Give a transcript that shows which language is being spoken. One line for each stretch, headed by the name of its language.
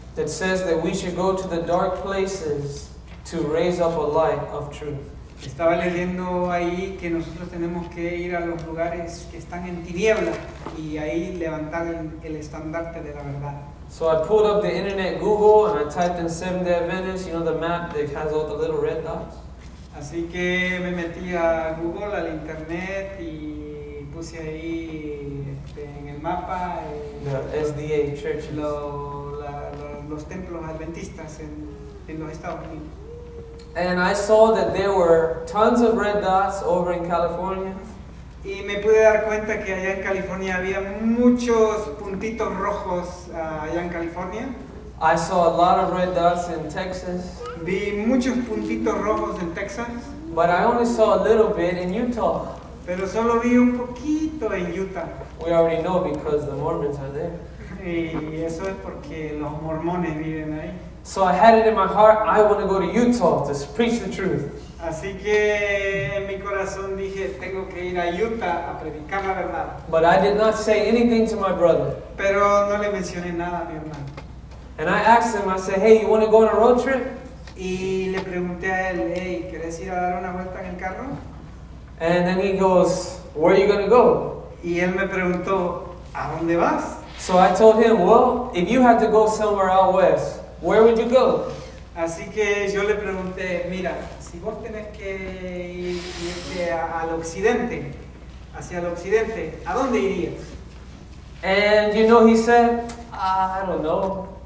English: That says that we should go to the dark places to raise up a light of truth.
Spanish: Estaba leyendo ahí que nosotros tenemos que ir a los lugares que están en tiniebla y ahí levantar el estandarte de la verdad.
English: So I pulled up the internet Google and I typed in Seventh-day Adventist, you know the map that has all the little red dots?
Spanish: Así que me metí a Google, al internet y puse ahí en el mapa
English: The SDA churches.
Spanish: los templos adventistas en los Estados Unidos.
English: And I saw that there were tons of red dots over in California.
Spanish: Y me pude dar cuenta que allá en California había muchos puntitos rojos allá en California.
English: I saw a lot of red dots in Texas.
Spanish: Vi muchos puntitos rojos en Texas,
English: But I only saw a little bit in Utah.
Spanish: pero solo vi un poquito en Utah.
English: We already know because the Mormons are there.
Spanish: Y eso es porque los mormones viven ahí.
English: So I had it in my heart, I want to go to Utah to preach the truth.
Spanish: Así que en mi corazón dije, tengo que ir a Utah a predicar la verdad.
English: But I did not say anything to my brother.
Spanish: Pero no le mencioné nada a mi hermano.
English: And I asked him, I said, hey, you want to go on a road trip?
Spanish: Y le pregunté a él, hey, ¿quieres ir a dar una vuelta en el carro?
English: And then he goes, where are you going to go?
Spanish: Y él me preguntó, ¿a dónde vas?
English: So I told him, well, if you had to go somewhere out west, where would you go?
Spanish: Así que yo le pregunté, mira, si vos tenés que irte al occidente, hacia el occidente, ¿a dónde irías?
English: And you know, he said, I don't know,